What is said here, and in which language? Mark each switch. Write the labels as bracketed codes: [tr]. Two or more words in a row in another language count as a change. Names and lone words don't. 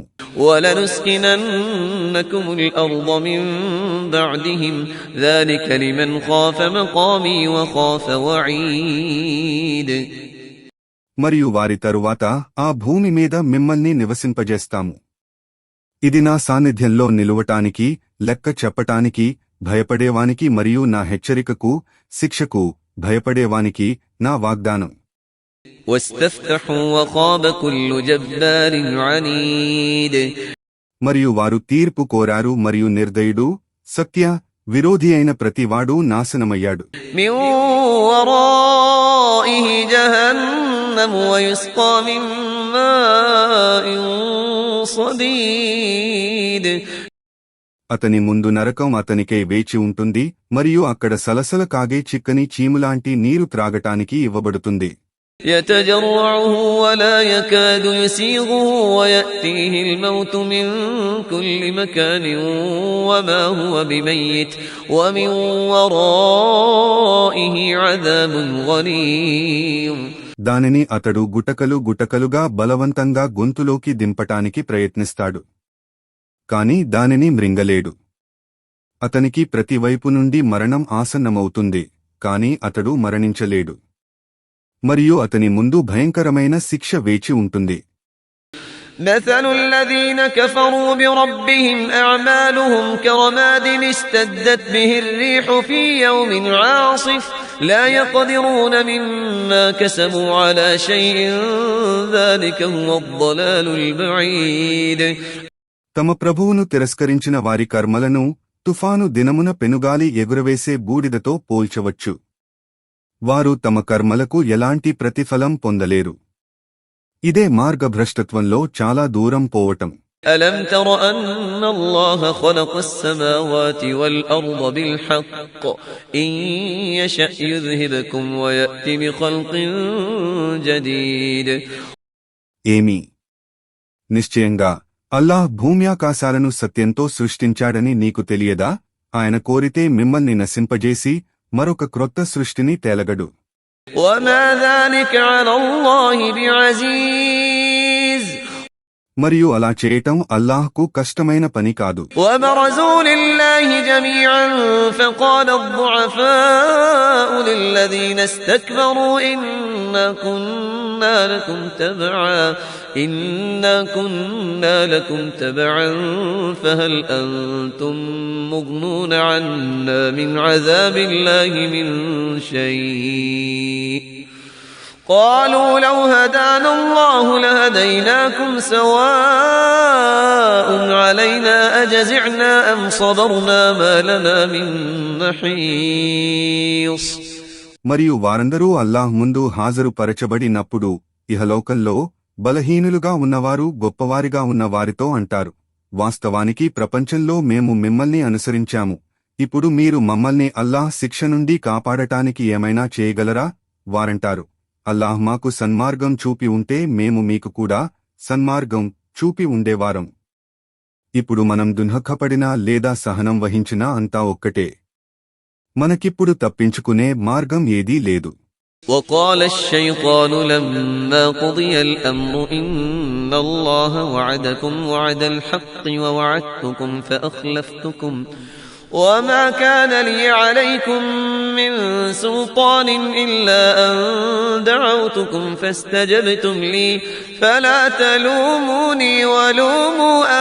[ar] وَلَنُسْكِنَنَّكُمُ الْأَرْضَ مِنْ بَعْدِهِمْ ذَلِكَ لِمَنْ خَافَ مَقَامِي وَخَافَ وَعِيدِ. [te] మరియు వారి తరువాత ఆ భూమి మీద మిమ్మల్ని నివసింపజేస్తాము. ఇది నా సాన్నిధ్యంలో నిలువటానికి, లెక్క చెప్పటానికి, భయపడేవానికి మరియు నా హెచ్చరికకు, శిక్షకు భయపడేవానికి నా వాగ్దానం. [ar] وَاسْتَفْتَحُوا وَخَابَ كُلُّ جَبَّارٍ عَنِيدٍ. [te] మరియు వారు తీర్పు కోరారు మరియు నిర్దయుడు, సత్య విరోధి అయిన ప్రతివాడు నాశనమయ్యాడు. [ar] مِنْ وَرَائِهِ جَهَنَّمُ وَيُسْقَى مِنْ مَاءٍ صديد [te] అతని ముందు నరకం అతనికై వేచి ఉంటుంది మరియు అక్కడ సలసల కాగే చిక్కని చీములాంటి నీరు త్రాగటానికి ఇవ్వబడుతుంది. [ar] يتجرعه ولا يكاد يسيغه ويأتيه الموت من كل مكان وما هو بميت ومن ورائه عذاب غليظ. [te] దానిని అతడు గుటకలుగా బలవంతంగా గొంతులోకి దింపటానికి ప్రయత్నిస్తాడు, కాని దానిని మృంగలేడు. అతనికి ప్రతివైపు నుండి మరణం ఆసన్నమవుతుంది, కాని అతడు మరణించలేడు. మరియు అతని ముందు భయంకరమైన శిక్ష వేచి ఉంటుంది. [ar] مثل الذين كفروا بربهم أعمالهم كرماد اشتدت به الريح في يوم عاصف لا يقدرون مما كسبوا على شيء ذلك هو الضلال البعيد. [te] తమ ప్రభువును తిరస్కరించిన వారి కర్మలను తుఫాను దినమున పెనుగాలి ఎగురవేసే బూడిదతో పోల్చవచ్చు. వారు తమ కర్మలకు ఎలాంటి ప్రతిఫలం పొందలేరు. ఇదే మార్గభ్రష్టత్వంలో చాలా దూరం పోవటం. [ar] ألم تر أن الله خلق السماوات والأرض بالحق إن يشأ يذهبكم ويأتي بخلق جديد. [te] ఏమి? నిశ్చయంగా అల్లాహ్ భూమ్యాకాశాలను సత్యంతో సృష్టించాడని నీకు తెలియదా? ఆయన కోరితే మిమ్మల్ని నశింపజేసి మరొక క్రొత్త సృష్టిని తేలగడు. [ar] وما ذلك على الله بعزيز. [te] మరియు అలా చేయటం అల్లాహ్కు కష్టమైన పని కాదు. [ar] وبرزوا لله جميعا فقال الضعفاء للذين استكبروا إنا كنا لكم تبعا فهل أنتم مغنون عنا من عذاب الله من شيء قالوا لو هدانا الله لهديناكم سواء علينا أجزعنا أم صبرنا ما لنا من محيص. [te] మరియు వారందరూ అల్లాహ్ ముందు హాజరుపరచబడినప్పుడు ఇహలోకంలో బలహీనులుగా ఉన్నవారు గొప్పవారిగా ఉన్న వారితో అంటారు, వాస్తవానికి ప్రపంచంలో మేము మిమ్మల్ని అనుసరించాము, ఇప్పుడు మీరు మమ్మల్ని అల్లాహ్ శిక్ష నుండి కాపాడటానికి ఏమైనా చేయగలరా? వారంటారు, అల్లాహ్ మాకు సన్మార్గం చూపి ఉంటే మేము మీకు కూడా సన్మార్గం చూపి ఉండేవారం. ఇప్పుడు మనం దుఃఖపడినా లేదా సహనం వహించినా అంతా ఒక్కటే. మనకిప్పుడు తప్పించుకునే మార్గం ఏదీ లేదు. [ar] وقال الشيطان لما قضي الأمر إن الله وعدكم وعد الحق ووعدتكم فأخلفتكم وما كان لي عليكم من سلطان إلا أن دعوتكم فاستجبتم لي فلا تلوموني ولوموا